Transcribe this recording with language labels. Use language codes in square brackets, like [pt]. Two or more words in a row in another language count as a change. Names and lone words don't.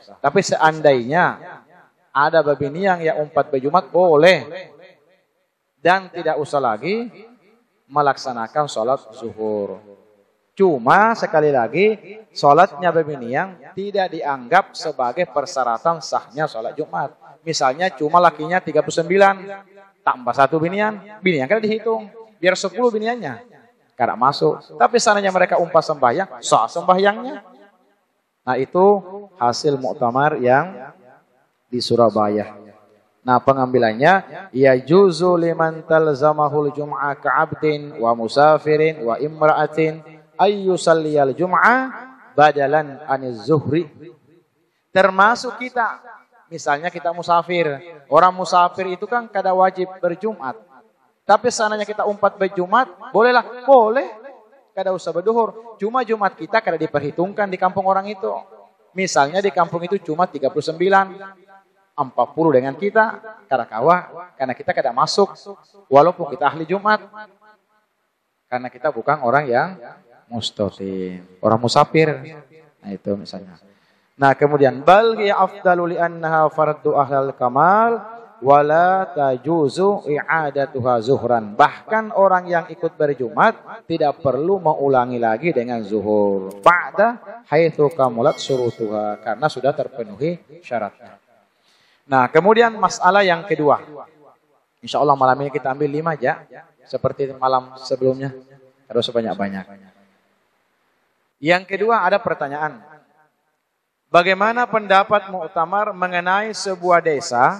[bjn] Tapi seandainya ada babiniang yang umpat berjumat, boleh. [id] Dan tidak usah lagi melaksanakan sholat zuhur. Cuma sekali lagi, sholatnya babiniang tidak dianggap sebagai persyaratan sahnya sholat Jumat. [bjn] Misalnya cuma lakinya 39, tambah 1 binian kan dihitung. Biar 10 biniannya, kada masuk. Tapi seandainya mereka umpat sembahyang, sah sembahyangnya. [id] Nah itu hasil Muktamar yang di Surabaya. Nah pengambilannya, [ar] يجوز لمن تلزمه الجمعة كعبد ومسافر وامرأة أن يصلي الجمعة بدلا عن الظهر. [id] Termasuk kita, misalnya kita musafir. [bjn] Orang musafir itu kan kada wajib berjumat. Tapi seandainya kita umpat berjumat, bolehlah, boleh. Kada usah berduhur. Cuma Jumat kita kada diperhitungkan di kampung orang itu. Misalnya di kampung itu cuma 39. 40 dengan kita, karena kita kada masuk, walaupun kita ahli Jumat. [id] Karena kita bukan orang yang mustatim, orang musafir. Nah itu misalnya. Nah kemudian, [ar] بل هي أفضل لأنها فرض أهل الكمال ولا تجوز إعادتها ظهرا. [id] Bahkan orang yang ikut berjumat tidak perlu mengulangi lagi dengan zuhur. [ar] بعد حيث كملت شروطها, [id] karena sudah terpenuhi syaratnya. Nah, kemudian masalah yang kedua. [ar] إن شاء الله [id] malam ini kita ambil 5 aja, seperti malam sebelumnya. Harus sebanyak-banyak. Yang kedua ada pertanyaan. Bagaimana pendapat muktamar mengenai sebuah desa?